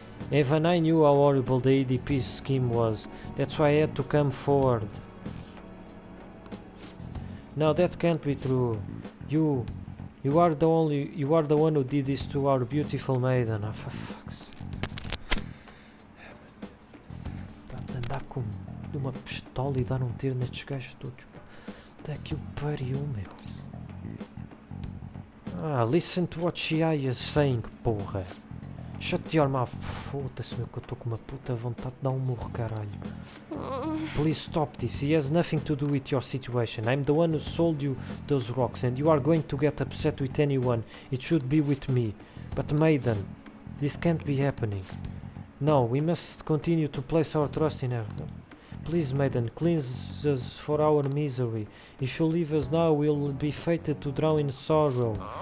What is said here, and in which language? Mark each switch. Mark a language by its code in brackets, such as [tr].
[en] Even I knew how horrible the ADP scheme was. That's why I had to come forward. No, that can't be true. You are the one who did this to our beautiful maiden. Oh, for fuck's sake. [pt] Está a andar com uma pistola e dar um tiro nestes gajos todos. Até que o pariu, meu. [en] Listen to what she is saying, porra. Shut your mouth. [pt] Foda-se, meu, que eu estou com uma puta vontade de dar um murro, caralho. [en] Please stop this. He has nothing to do with your situation. I'm the one who sold you those rocks, and you are going to get upset with anyone. It should be with me. But maiden, this can't be happening. No, we must continue to place our trust in her. Please, maiden, cleanse us for our misery. If you leave us now, we'll be fated to drown in sorrow.